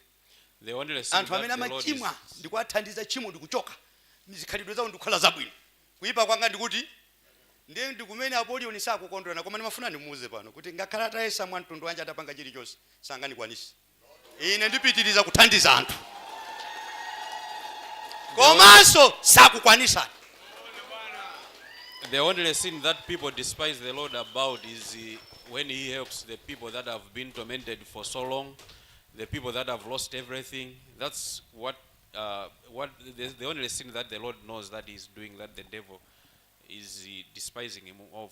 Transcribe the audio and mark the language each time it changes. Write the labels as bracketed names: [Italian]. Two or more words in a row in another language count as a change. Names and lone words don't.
[Nyanja] Anthu amene amachimwa ndikuathandiza chimo ndikuchoka mizikhalidwe zawo ndikukhala zabwino. Kuyipa kwanga ndikuti ndiye ndikumene Apollyon sakukondwera koma ndimafuna ndimuuze pano kuti ngakhala atayesa mwantundu wanje atapanga chilichonse sangandikwanisi. Ine ndipitiriza kuthandiza anthu. Komanso sakukwanisa. [English] The only sin that people despise the Lord about is when he helps the people that have been tormented for so long, the people that have lost everything. That's what the only sin that the Lord knows that he's doing, that the devil is despising him of.